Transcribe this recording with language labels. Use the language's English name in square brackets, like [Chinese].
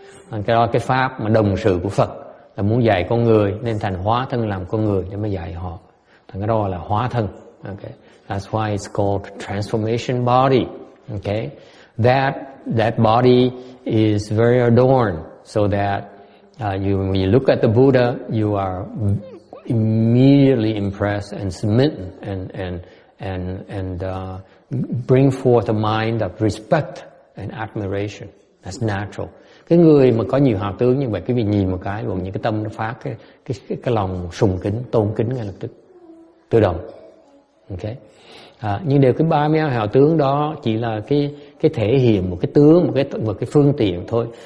[Vietnamese] Cái đó cái pháp mà đồng sự của Phật là muốn dạy con người nên thành hóa thân làm con người để mới dạy họ. Thành cái đó là hóa thân. Okay. [English] That's why it's called transformation body. Okay. That body is very adorned so that when you look at the Buddha, you are immediately impressed and smitten and bring forth a mind of respect and admiration. That's natural. [Vietnamese] Cái người mà có nhiều hào tướng như vậy, quý vị nhìn một cái, những cái tâm nó phát cái lòng sùng kính, tôn kính ngay lập tức, tự động. Okay. Nhưng đều cái 32 hào tướng đó chỉ là cái thể hiện một cái tướng, một cái phương tiện thôi.